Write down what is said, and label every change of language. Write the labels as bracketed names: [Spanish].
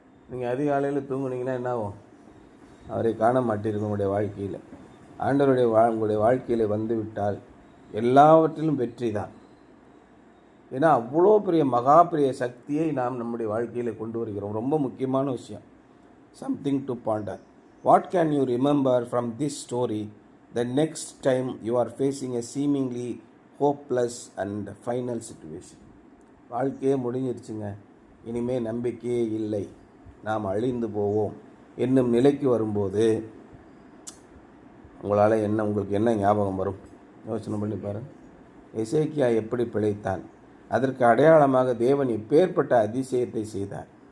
[Tamil] நீங்கள் அதிகாலையில் தூங்குனீங்கன்னா என்ன ஆகும்? அவரை காண மாட்டீர்கள் உங்களுடைய வாழ்க்கையில். ஆண்டவருடைய உங்களுடைய வாழ்க்கையில் வந்து விட்டால் எல்லாவற்றிலும் வெற்றி தான். ஏன்னா அவ்வளோ பெரிய மகா பெரிய சக்தியை நாம் நம்முடைய வாழ்க்கையில் கொண்டு வருகிறோம். ரொம்ப முக்கியமான விஷயம். Something to Pander. [English] What can you remember from this story the next time you are facing a seemingly hopeless and final situation? [Tamil] வாழ்க்கையே முடிஞ்சிருச்சுங்க, இனிமேல் நம்பிக்கையே இல்லை, நாம் அழிந்து போவோம் என்னும் நிலைக்கு வரும்போது உங்களுக்கு என்ன ஞாபகம் வரும்? யோசனை பண்ணி பாருங்கள். எசேக்கியா எப்படி பிழைத்தான்? அதற்கு அடையாளமாக தேவன் இப்பேற்பட்ட அதிசயத்தை செய்தார்.